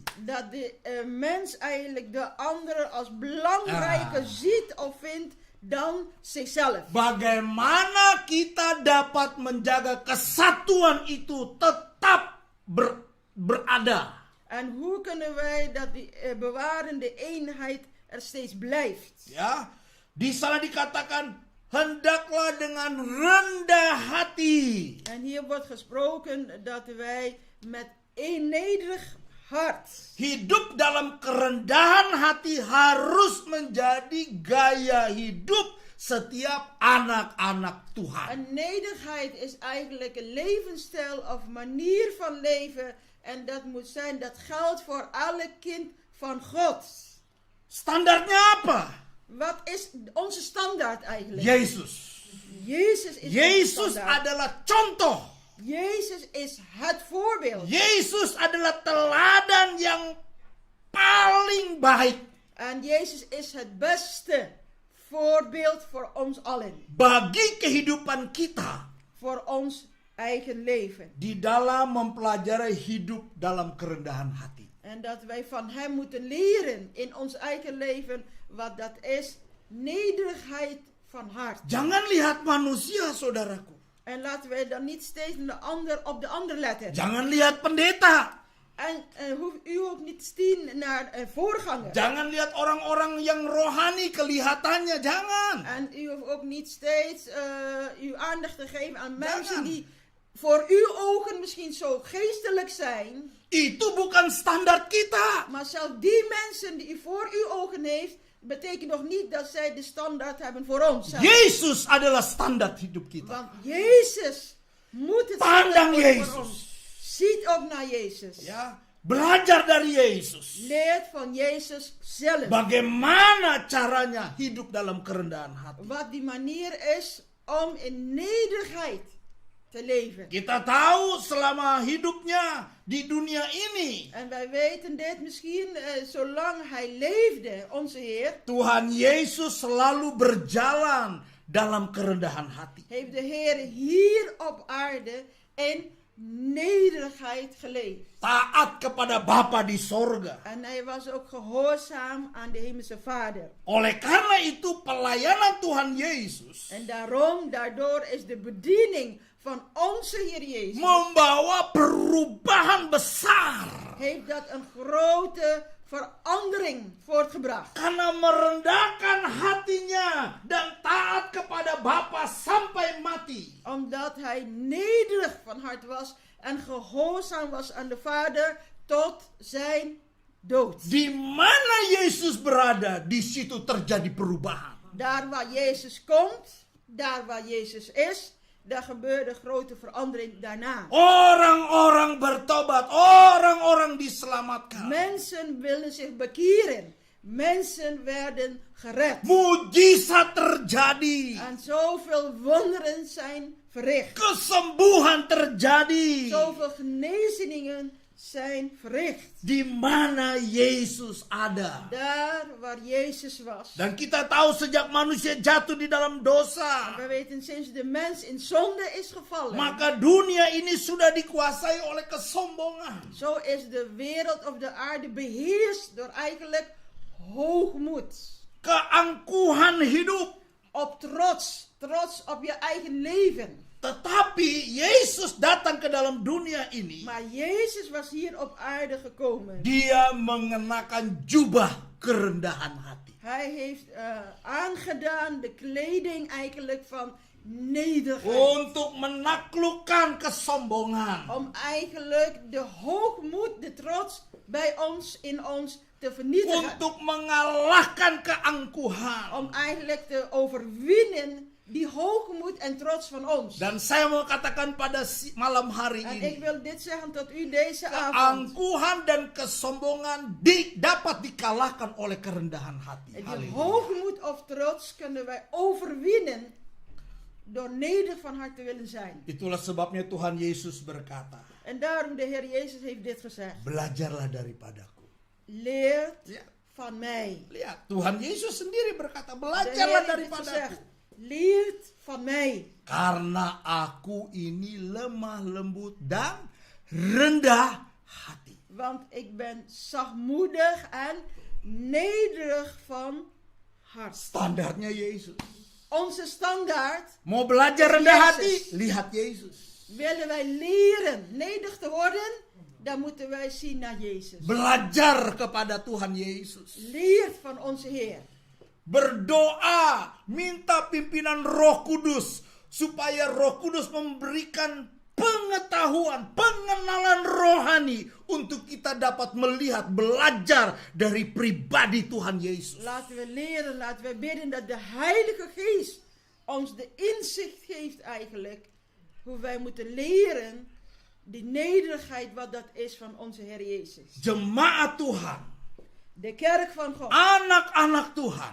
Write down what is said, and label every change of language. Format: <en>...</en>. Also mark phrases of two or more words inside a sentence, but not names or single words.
<nl>Dat de mens eigenlijk de ander als belangrijker ziet of vindt dan zichzelf.</nl> <id>Bagaimana kita dapat menjaga kesatuan itu tetap berada?</id> <nl>En hoe kunnen wij dat die bewarende eenheid er steeds blijft?</nl> <id>Ya, di sana dikatakan hendaklah dengan rendah hati.</id> <nl>En hier wordt gesproken dat wij met een nederig hart.</nl> <id>Hidup dalam kerendahan hati harus menjadi gaya hidup setiap anak-anak Tuhan.</id> <nl>En nederigheid is eigenlijk een levensstijl of manier van leven. En dat moet zijn, dat geldt voor alle kind van God.</nl> <id>Standarnya apa?</id> <nl>Wat is onze standaard eigenlijk?</nl> <id>Yesus.</id> <nl>Jezus is onze</nl> <id>Yesus</id> <nl>standaard.</nl> <id>adalah contoh.</id> <nl>Jezus is het voorbeeld.</nl> <id>Yesus adalah teladan yang paling baik</id> <nl>En Jezus is het beste voorbeeld voor ons allen.</nl> <id>bagi kehidupan kita</id> <nl>Voor ons eigen leven.</nl> <id>di dalam mempelajari hidup dalam kerendahan hati.</id> <nl>En dat wij van hem moeten leren in ons eigen leven wat dat is. Nederigheid van hart.</nl> <id>Jangan lihat manusia, saudaraku.</id> <nl>En laten wij dan niet steeds op de ander letten.</nl> <id>Jangan lihat pendeta.</id> <nl>En hoeft u ook niet zien naar voorganger.</nl> <id>Jangan lihat orang-orang yang rohani kelihatannya. Jangan.</id> <nl>En u hoeft ook niet steeds uw aandacht te geven aan mensen</nl> <id>Jangan.</id> <nl>die voor uw ogen misschien zo geestelijk zijn.</nl> <id>Itu bukan standar kita.</id> <nl>Maar zelfs die mensen die u voor uw ogen heeft, betekent nog niet dat zij de standaard hebben voor ons.</nl> <id>Yesus adalah standar hidup kita.</id> <nl>Want Jezus moet het</nl> <id>Pandang</id> <nl>standaard worden Jezus. voor ons. Ziet op naar Jezus.</nl> <id>Ya, belajar dari Yesus.</id> <nl>Leert van Jezus zelf.</nl> <id>Bagaimana caranya hidup dalam kerendahan hati.</id> <nl>Wat die manier is om in nederigheid te leven.</nl> <id>Kita tahu selama hidupnya di dunia ini,</id> <nl>En wij weten dit misschien, zolang hij leefde, onze Heer,</nl> <id>Tuhan Yesus selalu berjalan dalam kerendahan hati.</id> <nl>heeft de Heer hier op aarde in nederigheid geleefd.</nl> <id>Taat kepada Bapa di sorga.</id> <nl>En hij was ook gehoorzaam aan de Hemelse Vader.</nl> <id>Oleh karena itu pelayanan Tuhan Yesus</id> <nl>En daardoor is de bediening van onze Heer Jezus,</nl> <id>membawa perubahan besar.</id> <nl>heeft dat een grote verandering voortgebracht.</nl> <id>Karena merendahkan hatinya dan taat kepada Bapa sampai mati.</id> <nl>Omdat hij nederig van hart was en gehoorzaam was aan de Vader tot zijn dood.</nl> <id>Di mana Yesus berada, di situ terjadi perubahan.</id> <nl>Daar waar Jezus komt, daar waar Jezus is, daar gebeurde grote verandering daarna.</nl> <id>Orang-orang bertobat, orang-orang diselamatkan.</id> <nl>Mensen wilden zich bekeren. Mensen werden gered.</nl> <id>Mujizat terjadi.</id> <nl>En zoveel wonderen zijn verricht.</nl> <id>Kesembuhan terjadi.</id> <nl>Zoveel genezingen zijn verricht.</nl> <id>Di mana Yesus ada.</id> <nl>Daar waar Jezus was.</nl> <id>Dan kita tahu sejak manusia jatuh di dalam dosa,</id> <nl>We weten sinds de mens in zonde is gevallen.</nl> <id>maka dunia ini sudah dikuasai oleh kesombongan.</id> <nl>Zo is de wereld of de aarde beheerst door eigenlijk hoogmoed.</nl> <id>Keangkuhan hidup.</id> <nl>Op trots. Trots op je eigen leven.</nl> <id>Tetapi Yesus datang ke dalam dunia ini.</id> <nl>Maar Jezus was hier op aarde gekomen.</nl> <id>Dia mengenakan jubah kerendahan hati.</id> <nl>Hij heeft aangedaan de kleding eigenlijk van nederigheid.</nl> <id>Untuk menaklukkan kesombongan.</id> <nl>Om eigenlijk de hoogmoed, de trots bij ons, in ons te vernietigen.</nl> <id>Untuk mengalahkan keangkuhan.</id> <nl>Om eigenlijk te overwinnen die hoogmoed en trots van ons.</nl> <id>Dan saya mau katakan pada malam hari</id> <nl>En ik</nl> <id>ini.</id> <nl>wil dit zeggen tot u deze avond.</nl> <id>Keangkuhan dan kesombongan dapat dikalahkan oleh kerendahan hati.</id> <nl>Die</nl> <id>Haleluya.</id> <nl>hoogmoed of trots kunnen wij overwinnen door nederig van hart te willen zijn.</nl> <id>Itulah sebabnya Tuhan Yesus berkata,</id> <nl>En daarom de Heer Jezus heeft dit gezegd.</nl> <id>belajarlah daripadaku.</id> <nl>Leert</nl> <id>Ya,</id> <nl>van mij.</nl> <id>lihat, Tuhan Yesus sendiri berkata,</id> <nl>De</nl> <id>belajarlah</id> <nl>Heer heeft gezegd.</nl> <id>daripadaku.</id> <nl>Leert van mij.</nl> <id>Karena aku ini lemah lembut dan rendah hati.</id> <nl>Want ik ben zachtmoedig en nederig van hart.</nl> <id>Standarnya Yesus.</id> <nl>Onze standaard,</nl> <id>Mau belajar rendah hati? Yesus. Lihat Yesus.</id> <nl>willen wij leren nederig te worden, dan moeten wij zien naar Jezus.</nl> <id>Belajar kepada Tuhan Yesus.</id> <nl>Leert van onze Heer.</nl> <id>Berdoa, minta pimpinan Roh Kudus supaya Roh Kudus memberikan pengetahuan, pengenalan rohani untuk kita dapat melihat, belajar dari pribadi Tuhan Yesus.</id> <nl>Laten we leren, laten we bidden dat de Heilige Geest ons de inzicht geeft eigenlijk hoe wij moeten leren die nederigheid wat dat is van onze Heer Jezus.</nl> <id>Jemaat Tuhan,</id> <nl>De kerk van God.</nl> <id>anak-anak Tuhan</id>